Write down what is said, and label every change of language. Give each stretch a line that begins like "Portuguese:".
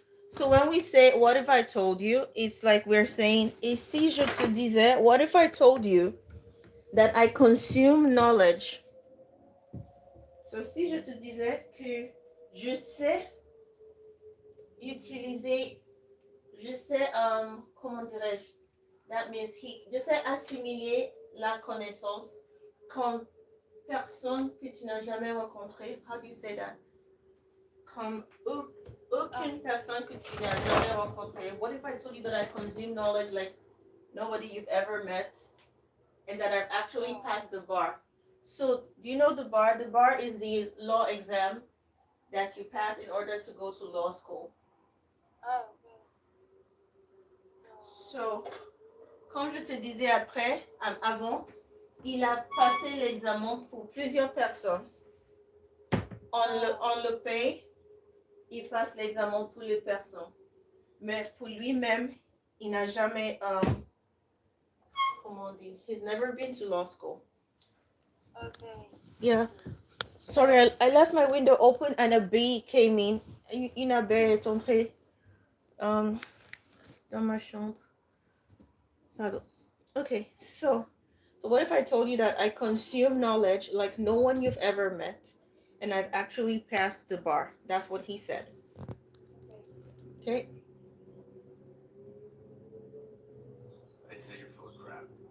English: So when we say, what if I told you, it's like we're saying,
French: et si je te disais,
English: what if I told you that I consume knowledge?
French: So si je te disais que je sais utiliser, je sais, comment dirais-je?
English: That means
French: je sais assimiler la connaissance comme personne que tu n'as jamais rencontrée.
English: How do you say that?
French: Comme aucune personne que tu n'as jamais rencontrée.
English: What if I told you that I consume knowledge like nobody you've ever met and that I've actually passed the bar? So, do you know the bar? The bar is the law exam that you pass in order to go to law school. Ah, okay.
French: So, comme je te disais avant, il a passé l'examen pour plusieurs personnes. On le paye, il passe l'examen pour les personnes. Mais pour lui-même, il n'a jamais, comment on dit,
English: he's never been to law school. Okay. Yeah. Sorry, I left my window open and a bee came in.
French: Une abeille est entrée dans ma chambre. Pardon.
English: Okay, so what if I told you that I consume knowledge like no one you've ever met, and I've actually passed the bar? That's what he said. Okay. I'd say you're full of crap.